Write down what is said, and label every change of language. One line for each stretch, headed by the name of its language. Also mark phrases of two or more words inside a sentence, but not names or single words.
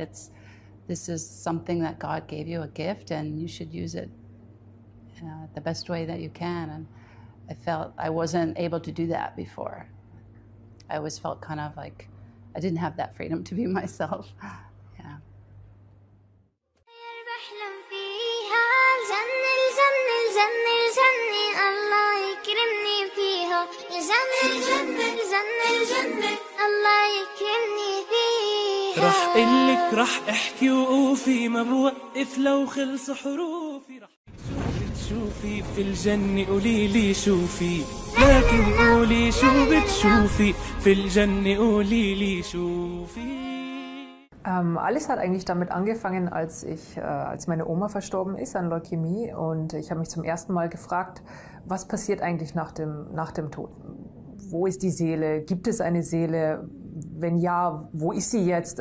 English: This is something that God gave you, a gift, and you should use it the best way that you can. And I felt I wasn't able to do that before. I always felt kind of like I didn't have that freedom to be myself. Yeah.
Arabic: راح قلك راح احكي وقوفي ما بوقف لو خلص حروفي راح بتشوفي في الجنة قولي لي شوفي لكن قولي شو بتشوفي في الجنة قولي لي شوفي.
German: Alles hat eigentlich damit angefangen, als meine Oma verstorben ist an Leukämie, und ich habe mich zum ersten Mal gefragt, was passiert eigentlich nach dem Tod? Wo ist die Seele? Gibt es eine Seele? Wenn ja, wo ist sie jetzt?